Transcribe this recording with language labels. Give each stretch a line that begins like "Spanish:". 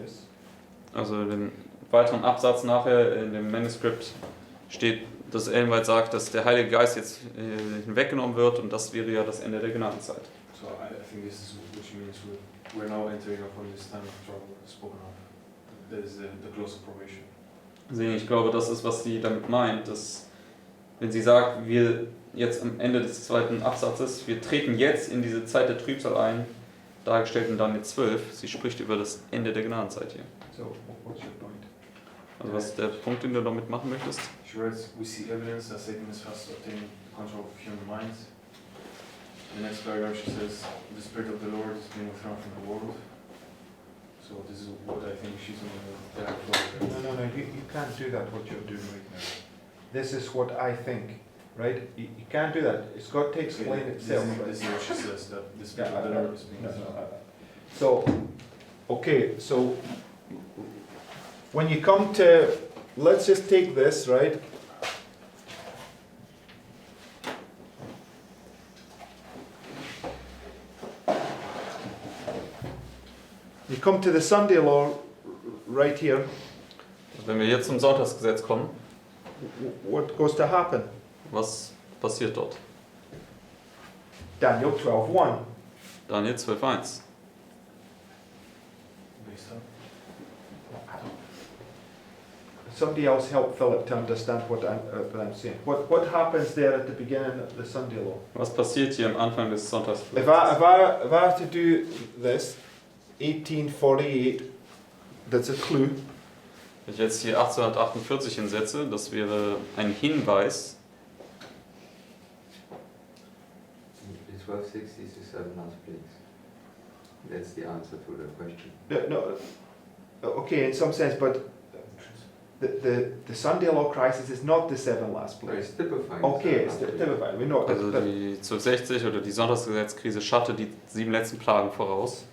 English: Yes.
German: Also in dem weiteren Absatz nachher in dem Manuskript steht, dass Ellen White sagt, dass der Heilige Geist jetzt hinweggenommen wird, und das wäre ja das Ende der Gnadenzeit.
English: So I think this is what she means we're now entering upon this time of trouble spoken of. That is the close of probation.
German: Ich glaube, das ist, was sie damit meint, dass wenn sie sagt, wir jetzt am Ende des zweiten Absatzes, wir treten jetzt in diese Zeit der Trübsal ein, dargestellt in Daniel 12, sie spricht über das Ende der Gnadenzeit hier.
English: So, what's your point?
German: Also was ist der Punkt, den du damit machen möchtest?
English: She writes, we see evidence that Satan is fast obtaining control of human minds. In the next paragraph she says, the Spirit of the Lord is being withdrawn from the world. So this is what I think she's on the No, you can't do that, what you're doing right now. This is what I think, right? You can't do that. It's got to explain itself. This is what she says, that the Spirit Yeah, of the Lord is being no, withdrawn. So, okay, so when you come to, let's just take this, right? You come to the Sunday law right here,
German: Wenn wir jetzt zum Sonntagsgesetz kommen,
English: what goes to happen?
German: was passiert dort?
English: Daniel 12:1.
German: Daniel 12,1.
English: Based on somebody else help Philip to understand what I'm saying. What happens there at the beginning of the Sunday law?
German: Was passiert hier am Anfang des Sonntags?
English: If I have to do this, 1848, that's a clue.
German: Wenn ich jetzt hier 1848 hinsetze, das wäre ein Hinweis.
English: The 1260 is the 7 last plagues. That's the answer to the question. No, okay, in some sense, but the Sunday law crisis is not the 7 last But it's typifying. Okay, it's typified. We know.
German: Also
English: But,
German: die 1260 oder die Sonntagsgesetzkrise schattet die 7 letzten Plagen voraus.